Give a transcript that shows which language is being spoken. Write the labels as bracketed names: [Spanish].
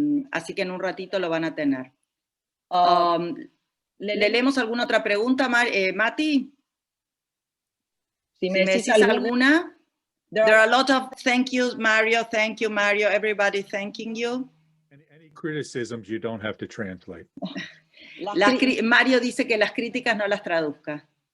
[Spanish] Así que en un ratito lo van a tener. ¿Le leemos alguna otra pregunta, Mati? Si me decís alguna. [English] There are a lot of thank you, Mario, everybody thanking you. Any criticisms you don't have to translate. [Spanish] Mario dice que las críticas no las traduzca.